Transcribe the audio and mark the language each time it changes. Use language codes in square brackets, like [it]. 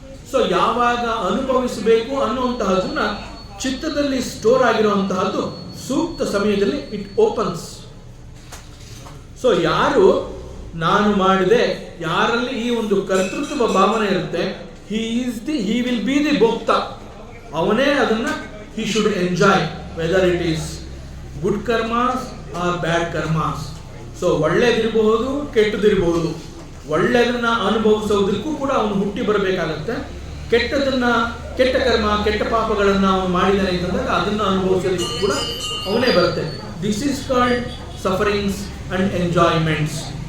[kn] So ಯಾವಾಗ ಅನುಭವಿಸಬೇಕು ಅನ್ನುವಂತಹದನ್ನ ಚಿತ್ತದಲ್ಲಿ store ಆಗಿರುವಂತಹದ್ದು ಸೂಕ್ತ ಸಮಯದಲ್ಲಿ [en] It opens. [kn] ಸೊ ಯಾರು ನಾನು ಮಾಡಿದೆ, ಯಾರಲ್ಲಿ ಈ ಒಂದು ಕರ್ತೃತ್ವ ಭಾವನೆ ಇರುತ್ತೆ, [en] He will be the ಭೋಕ್ತ. [kn] ಅವನೇ ಅದನ್ನ [en] he should enjoy whether it is good karmas or bad karmas. [kn] So ಒಳ್ಳೇದಿರಬಹುದು ಕೆಟ್ಟದಿರಬಹುದು. ಒಳ್ಳೆಯದನ್ನ ಅನುಭವಿಸೋದಕ್ಕೂ ಕೂಡ ಅವನು ಹುಟ್ಟಿ ಬರಬೇಕಾಗತ್ತೆ. ಕೆಟ್ಟ ಕರ್ಮ ಕೆಟ್ಟ ಪಾಪಗಳನ್ನ ಅವನು ಮಾಡಿದಾನೆ ಅಂತಂದಾಗ ಅದನ್ನ ಅನುಭವಿಸೋದಕ್ಕೂ ಕೂಡ ಅವನೇ ಬರುತ್ತೆ. [en] This is called sufferings and enjoyments.